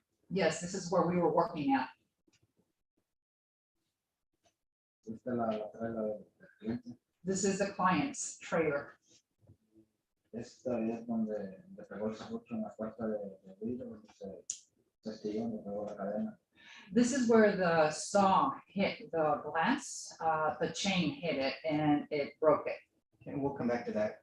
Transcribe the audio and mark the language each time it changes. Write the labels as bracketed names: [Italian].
[English] Yes, this is where we were working at. [Spanish] Esta es la trailer del cliente. [English] This is the client's trailer. [Spanish] Esta es donde le pegó el serrucho en la puerta de vidrio, donde se estilló, donde pegó la cadena. [English] This is where the saw hit the glass, the chain hit it and it broke it. And we'll come back to that.